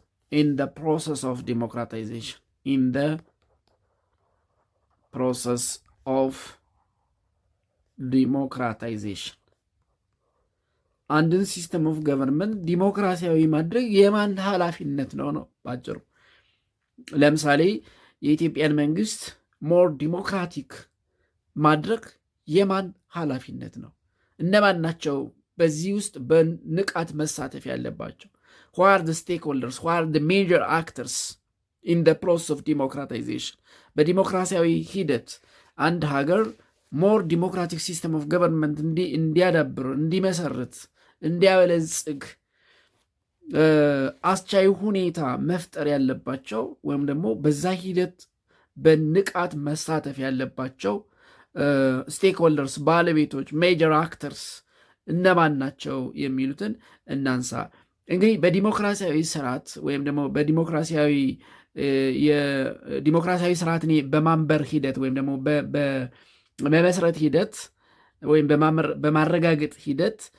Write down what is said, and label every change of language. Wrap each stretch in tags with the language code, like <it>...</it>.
<en>in the process of democratization,</en> <am>in the process of democratization አንድን ሲስተም ኦፍ ገቨርንመንት ዲሞክራሲያዊ ማድረግ የማን ኃላፊነት ነው ባጭሩ። ለምሳሌ የኢትዮጵያን መንግስት ሞር ዲሞክራቲክ ማድረግ የማን ኃላፊነት ነው? እነማን ናቸው በዚህ ውስጥ በንቃት መሳተፍ ያለባቸው?</am> <en>who are the stakeholders, who are the major actors in the process of democratization?</en> <am>በዲሞክራሲያዊ ሂደት አንድ ሀገር ሞር ዲሞክራቲክ ሲስተም ኦፍ ገቨርንመንት እንዲያዳብር፣ እንዲመሰርት፣ እንዲያበለጽግ አስቻይ ሁኔታ መፍጠር ያለባቸው ወይም ደግሞ በዛ ሂደት በንቃት መሳተፍ ያለባቸው ስቴክሆልደርስ፣ ባለቤቶች፣ ሜጀር አክተርስ እነማን ናቸው የሚሉትን እናንሳ። እንግዲህ በዲሞክራሲያዊ ስርዓት ወይም ደግሞ የዲሞክራሲያዊ ስርዓትን በማንበር ሂደት ወይም ደግሞ በመመስረት ሂደት ወይም በማረጋገጥ ሂደት</am>